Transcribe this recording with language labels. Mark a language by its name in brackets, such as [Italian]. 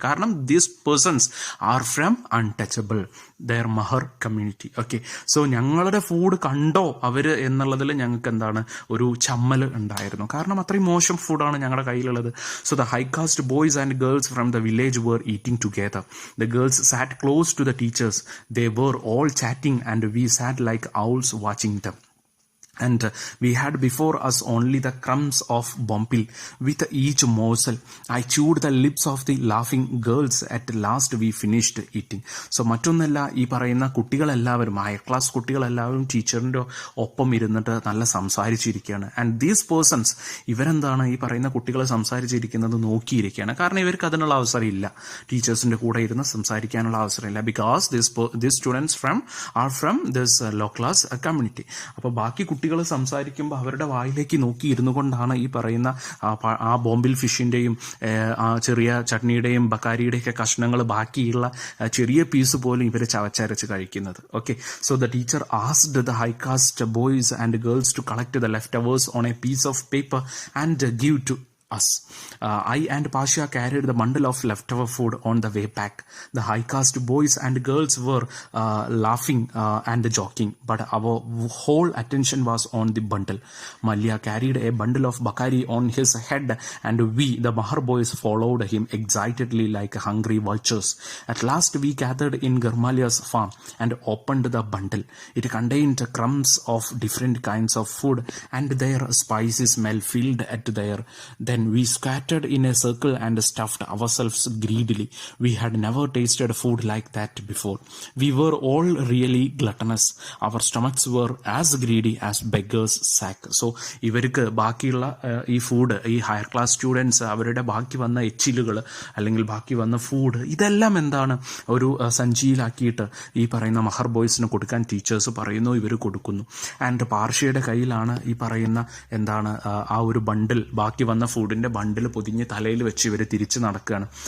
[Malayalam] കാരണം [English] These persons are from untouchable, their Mahar community. Okay. [Malayalam] So ഞങ്ങളുടെ food കണ്ടോ അവർ എന്നുള്ളതിൽ ഞങ്ങൾക്ക് ഒരു ചമ്മൽ ഉണ്ടായിരുന്നു. കാരണം അത്രയും മോശം ഫുഡാണ് ഞങ്ങളുടെ കയ്യിലുള്ളത്. [English] So the high caste boys and girls from the village were eating together. The girls sat close to the teachers. They were all chatting and we sat like owls watching them. And we had before us only the crumbs of bompil. With each morsel, I chewed the lips of the laughing girls. At last we finished eating. [Malayalam] So മറ്റൊന്നല്ല, ഈ പറയുന്ന കുട്ടികളെല്ലാവരും, higher class കുട്ടികളെല്ലാവരും ടീച്ചറിൻ്റെ ഒപ്പം ഇരുന്നിട്ട് നല്ല സംസാരിച്ചിരിക്കുകയാണ്. [English] and these persons, [Malayalam] ഈ പറയുന്ന കുട്ടികൾ സംസാരിച്ചിരിക്കുന്നത് നോക്കിയിരിക്കുകയാണ്. കാരണം ഇവർക്ക് അതിനുള്ള അവസരം ഇല്ല, ടീച്ചേഴ്സിൻ്റെ കൂടെ ഇരുന്ന് സംസാരിക്കാനുള്ള അവസരമില്ല. [English] Because these students are from this low class community. [Malayalam] അപ്പോൾ ബാക്കി കുട്ടികൾ സംസാരിക്കുമ്പോൾ അവരുടെ വായിലേക്ക് നോക്കി ഇരുന്നു കൊണ്ടാണ് ഈ പറയുന്ന ആ ബോംബിൽ ഫിഷിൻ്റെയും ആ ചെറിയ ചട്നിയുടെയും ബക്കാരിയുടെയൊക്കെ കഷ്ണങ്ങൾ, ബാക്കിയുള്ള ചെറിയ പീസ് പോലും ഇവർ ചവച്ചരച്ച് കഴിക്കുന്നത്. Okay. [English] So the teacher asked the high caste boys and girls to collect the leftovers on a piece of paper and give to us. I and Pasha carried the bundle of leftover food on the way back. The high caste boys and girls were laughing and joking, but our whole attention was on the bundle. Malya carried a bundle of bakari on his head, and we, the Mahar boys, followed him excitedly like hungry vultures. At last we gathered in Garmalya's farm and opened the bundle. It contained crumbs of different kinds of food, and their spicy smell filled at there. Then Then we scattered in a circle and stuffed ourselves greedily. We had never tasted food like that before. We were all really gluttonous. Our stomachs were as greedy as beggars' sack. [Malayalam] So ഇവർക്ക് ബാക്കിയുള്ള ഈ food, ഈ higher class students അവരുടെ ബാക്കി വന്ന എച്ചിലുകൾ അല്ലെങ്കിൽ ബാക്കി വന്ന ഫുഡ് ഇതെല്ലാം എന്താണ് ഒരു സഞ്ചിയിലാക്കിയിട്ട് ഈ പറയുന്ന മഹർ ബോയ്സിന് കൊടുക്കാൻ ടീച്ചേഴ്സ് പറയുന്നു, ഇവർ കൊടുക്കുന്നു. ആൻഡ് പാർഷ്യയുടെ കയ്യിലാണ് ഈ പറയുന്ന എന്താണ് ആ ഒരു ബണ്ടിൽ, ബാക്കി വന്ന ഫുഡിന്റെ ബണ്ടിൽ പൊതിഞ്ഞ് തലയിൽ വെച്ച് ഇവർ തിരിച്ച് നടക്കുകയാണ്.